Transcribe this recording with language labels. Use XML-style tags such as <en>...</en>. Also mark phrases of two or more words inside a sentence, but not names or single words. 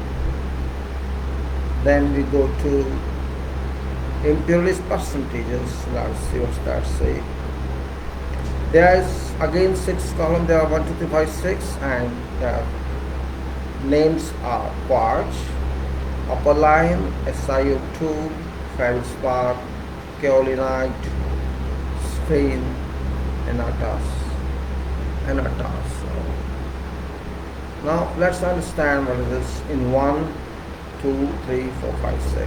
<en>Then we go to imperialist percentages. Let's see what that say. There is again 6 columns. There are 1, 2, 3, 5, 6, and names are quartz, upper line, SiO2, feldspar, kaolinite, sphene, anatase. Now let's understand what it is in 1, 2, 3, 4, 5, 6.</en>